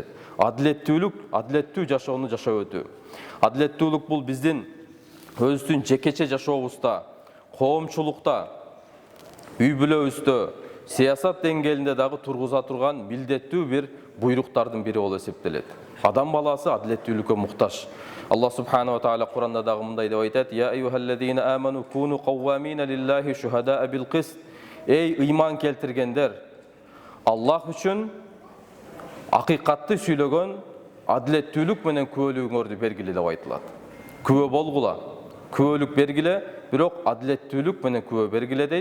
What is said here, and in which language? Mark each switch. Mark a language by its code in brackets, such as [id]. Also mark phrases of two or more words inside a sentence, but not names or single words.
[ky] Адилеттүүлүк, адилеттүү жашоону жашап өтүү. Адилеттүүлүк бул биздин өзүбүздүн жекече жашообузда, коомчулукта, үй бүлөбүздө, саясат деңгээлинде дагы тургуза турган милдеттүү бир буйруктардын бири болуп эсептелет. Адам баласы адилеттүүлүккө муктаж. [ar] الله سبحانه وتعالى [ky] Куранда дагы мындай деп айтат: [ar] "يا أيها الذين آمنوا كونوا قوامين لله شهداء بالقسط." [ky] Эй ыйман келтиргендер, Аллах үчүн акыйкатты сүйлөгөн, адилеттүүлүк менен күбөлүгүңөрдү бергиле деп айтылат. Күбө болгула, күбөлүк бергиле, бирок адилеттүүлүк менен күбө бергиле дейт.